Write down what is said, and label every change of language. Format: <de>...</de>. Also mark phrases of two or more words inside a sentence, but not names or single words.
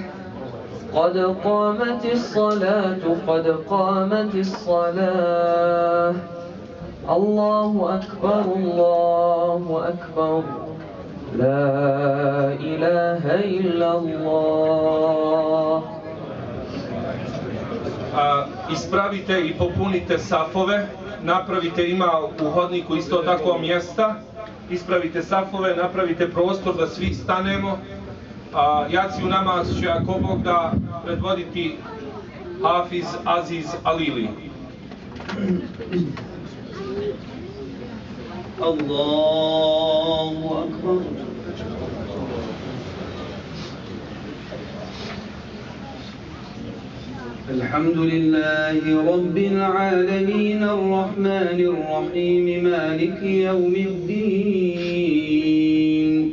<ar>قد قامت الصلاة. قد قامت الصلاة. الله أكبر الله أكبر. لا إله إلا الله.</ar> <bs>Ispravite i popunite safove, napravite, ima u hodniku isto tako mjesta, ispravite safove, napravite prostor da svi stanemo. Jaciju namaz će ako Bog da predvoditi Hafiz Aziz Alili.</bs> <ar>الله أكبر. الحمد لله رب العالمين الرحمن الرحيم مالك يوم الدين.</ar>